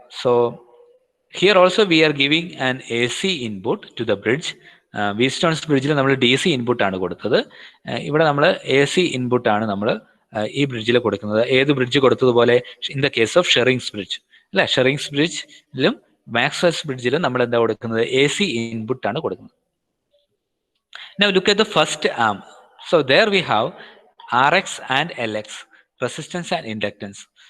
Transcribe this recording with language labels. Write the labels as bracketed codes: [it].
[en] So here also we are giving an AC input to the bridge. [ml] Wheatstone's bridgeൽ നമ്മൾ DC input ആണ് കൊടുത്തത്. ഇവിടെ നമ്മൾ AC ഇൻപുട്ട് ആണ് നമ്മൾ ഈ ബ്രിഡ്ജിൽ കൊടുക്കുന്നത്. ഏത് bridge കൊടുത്തതുപോലെ [en] in the case of Schering's bridge, [ml] അല്ലെ? ഷെറിങ്സ് ബ്രിഡ്ജിലും മാക്സ്വെൽസ് ബ്രിഡ്ജിലും നമ്മൾ എന്താ കൊടുക്കുന്നത്, AC ഇൻപുട്ട് ആണ് കൊടുക്കുന്നത്. [en] Now look at the first arm. So there we have RX and LX, resistance and inductance.